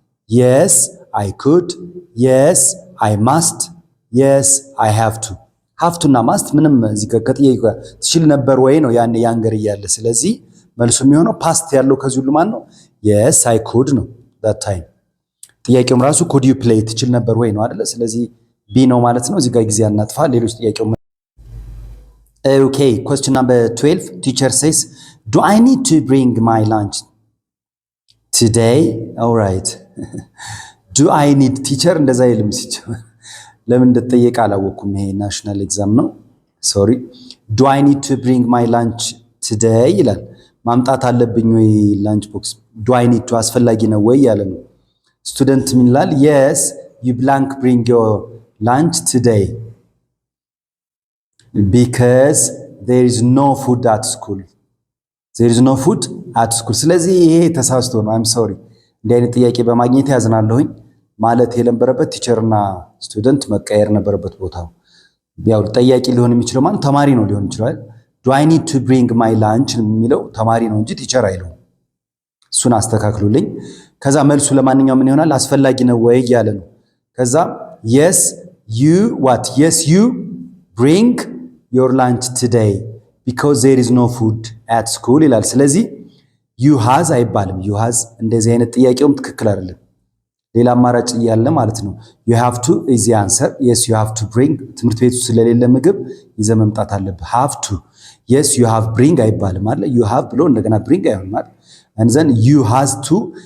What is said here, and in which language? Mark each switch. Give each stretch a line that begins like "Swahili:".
English: yes I could, yes I must, yes I have to
Amharic: ሀፍቱ እና ማስት ምንም እዚህ ከጥያቄ ትችል ነበር ወይ ነው ያኔ ያንገር እያለ። ስለዚህ መልሱ የሚሆነው ፓስት ያለው ከዚህ ሁሉ ማን ነው?
English: yes I could
Amharic: ነው
English: that time።
Amharic: ጥያቄውም ራሱ
English: could you play
Amharic: ትችል ነበር ወይ ነው አይደለ? ስለዚህ ቢ ነው ማለት ነው። እዚህ ጋር ጊዜ አናጥፋ። ሌሎች ጥያቄው
English: okay question number 12 teacher says do I need to bring my lunch today? all right do I need teacher
Amharic: እንደዛ ይልም ሲጀመር ለምን እንደተጠየቀ አላወኩም። ይሄ ናሽናል ኤግዛም ነው። ሶሪ
English: do I need to bring my lunch today
Amharic: ይላል። ማምጣት አለብኝ ወይ ላንች ቦክስ?
English: do I need to
Amharic: አስፈላጊ ነው ወይ ያለ ነው። ስቱደንት ምን ይላል?
English: yes you blank bring your lunch today because there is no food at school
Amharic: there is no food at school። ስለዚህ ይሄ ተሳስቶ ነው።
English: I'm sorry
Amharic: እንዲህ አይነት ጥያቄ በማግኘት ያዝናለሁኝ። ማለት የነበረበት ቲቸርና ስቱደንት መቀየር ነበረበት ቦታው። ያው ጠያቂ ሊሆን የሚችለው ማለት ተማሪ ነው ሊሆን ይችላል።
English: do I need to bring my lunch
Amharic: የሚለው ተማሪ ነው እንጂ ቲቸር አይለው። እሱን አስተካክሉልኝ። ከዛ መልሱ ለማንኛውም ምን ይሆናል? አስፈላጊ ነው ወይ ያለ ነው። ከዛ
English: yes you what yes you bring your lunch today because there is no food at school
Amharic: ይላል። ስለዚህ
English: you has
Amharic: አይባልም። you has እንደዚህ አይነት ጥያቄውም ትክክል አይደለም። ሌላ አማራጭ እያለ ማለት ነው።
English: you have to is the answer yes you have to bring
Amharic: ትምህርት ቤቱ ስለሌለ ምግብ ይዘህ መምጣት አለብህ።
English: have to yes you have bring
Amharic: አይባልም ማለት
English: you have
Amharic: ብሎ እንደገና bring አይሆንም ማለት
English: and then you has to